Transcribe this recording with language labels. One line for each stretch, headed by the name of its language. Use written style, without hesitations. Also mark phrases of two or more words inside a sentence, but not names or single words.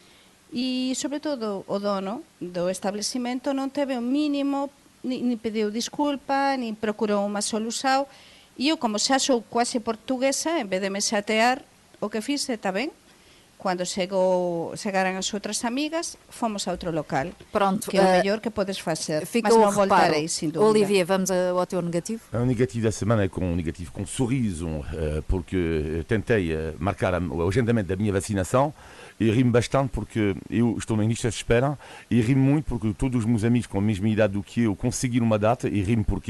Galician: E, sobre todo, o dono do establecimento non teve o mínimo, ni pediu disculpa, ni procurou unha solución. E eu, como xa sou quase portuguesa, en vez de me xatear, o que fixe, está ben. Cando chegaran as outras amigas, fomos a outro local. Pronto, que é o mellor que podes facer.
Portuguese: Ficou
Galician: Mas non
Portuguese: o reparo.
Galician: voltarei, sin dúvida.
Portuguese: Olivier, vamos ao teu negativo? O negativo da semana é um negativo com sorriso, porque tentei marcar o agendamento da minha vacinação e rimo bastante porque eu estou na lista de espera e rimo muito porque todos os meus amigos com a mesma idade do que eu conseguiram uma data e rimo porquê?